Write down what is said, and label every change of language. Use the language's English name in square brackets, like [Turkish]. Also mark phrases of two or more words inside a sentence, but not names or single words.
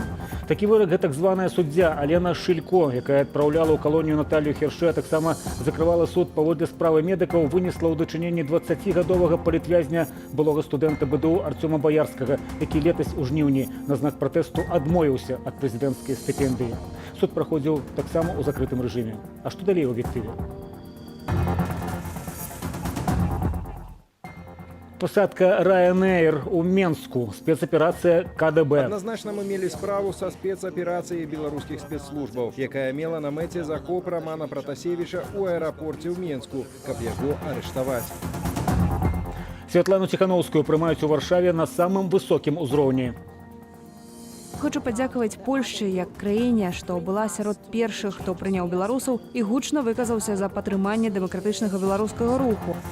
[Belarusian] Такі вырак так званая суддзя Алена Шилько, якая адпраўляла ў калонію Наталью Херше, а таксама закрывала суд паводле справы медыкаў, вынесла ў дачыненні 20-гадовага палітвязня былога студэнта БДУ Артёма Баярскага, які летась у жніўні на знак пратэсту адмовіўся ад прэзідэнцкай стыпендыі. Суд праходзіў таксама ў закрытым рэжыме. А што далей у аб'ектыве? Посадка Ryanair у Менску. [Russian] Спецоперация КДБ. Однозначно мы имели справу со спецоперацией белорусских спецслужбов, [Belarusian] якая мела на мэце захоп Романа Протасевича у аэропорте в Менску, каб яго арыштаваць. Святлану Тихановскую прымаюць у Варшаве на самым высокім узроўні. Хочу падзякаваць Польшчы як краіне, што была сярод першых, хто прыняў беларусаў і гучна выказаўся за падтрыманне дэмакратычнага беларускага руху.